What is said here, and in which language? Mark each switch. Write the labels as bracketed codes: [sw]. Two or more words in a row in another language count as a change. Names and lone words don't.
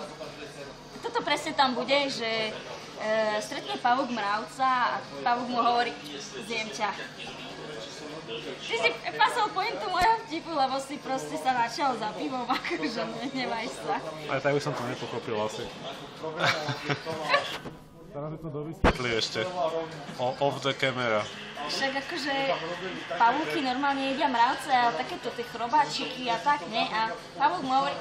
[sk] Toto presne tam bude, že stretne pavúk mravca a pavúk mu hovorí, zjem ťa. Ty si pasol pointu mojho vtipu, lebo si proste sa načal za pivom, akože nevaj sa. Aj tak by som to nepochopil asi. Teraz je to dovysvetli ešte. [en] Off the camera. [sk] Však akože pavúky normálne jedia mravce a takéto tie chrobáčiky a tak, ne? A pavúk mu hovorí,